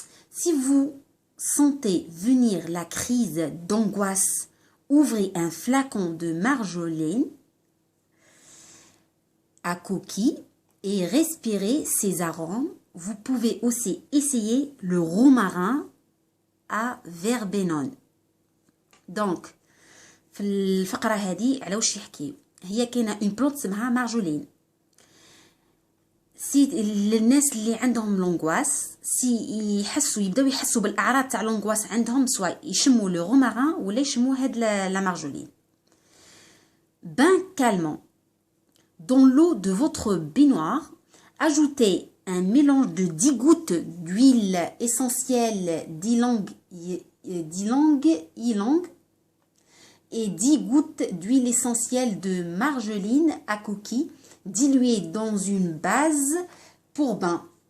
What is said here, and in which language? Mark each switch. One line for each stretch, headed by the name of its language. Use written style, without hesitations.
French: Si vous sentez venir la crise d'angoisse, ouvrez un flacon de marjolaine à coquille et respirez ses arômes. Vous pouvez aussi essayer le romarin à verbenone.
Arabic: Donc, في الفقرة هذه على واش يحكي؟ هي كاينة
French: اون بلونت
Arabic: اسمها مارجولين. سي للناس اللي عندهم لونغواس، سي يبداو يحسوا بالاعراض تاع لونغواس عندهم، سواء يشموا لو روماران ولا يشموا هاد لا مارجولين.
French: Bain calmant. Dans l'eau de votre baignoire, ajoutez un mélange de 10 gouttes d'huile essentielle d'ylang et 10 gouttes d'huile essentielle de marjoline à coquille diluée dans une base pour bain.